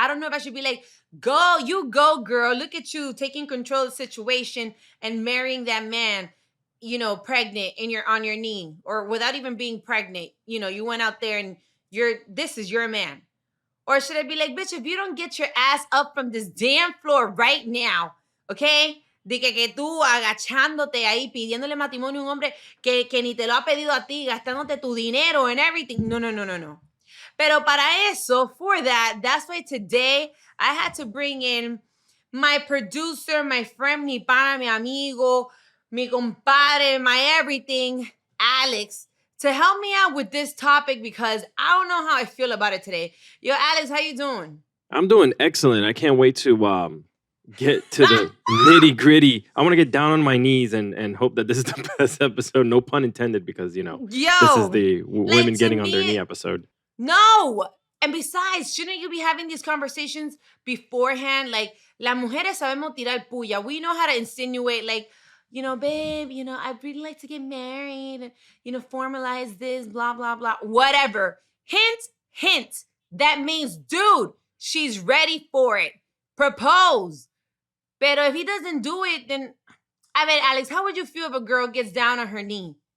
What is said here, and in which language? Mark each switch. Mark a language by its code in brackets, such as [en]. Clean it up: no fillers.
[en] I don't know if I should be like, you go, girl. Look at you taking control of the situation and marrying that man, pregnant on your knee or without even being pregnant. You went out there and this is your man. Or should I be like, bitch, if you don't get your ass up from this damn floor right now, okay? [es] De que tú agachándote ahí, pidiéndole matrimonio a un hombre que ni te lo ha pedido a ti, gastándote tu dinero [en] and everything. [es] No. Pero para eso, [en] for that's why today I had to bring in my producer, my friend, [es] mi pana, mi amigo, mi compadre, [en] my everything, Alex, to help me out with this topic because I don't know how I feel about it today. Yo, Alex, how you doing? I'm doing excellent. I can't wait to get to the nitty gritty. I want to get down on my knees and hope that this is the best episode. No pun intended, because this is the women getting on their knee episode. No, and besides, shouldn't you be having these conversations beforehand? [es] Like, las mujeres sabemos tirar puya. [en] We know how to insinuate, like, babe, I'd really like to get married, formalize this, blah blah blah, whatever. Hint. That means, dude, she's ready for it. Propose. Pero if he doesn't do it, then, Alex, how would you feel if a girl gets down on her knee?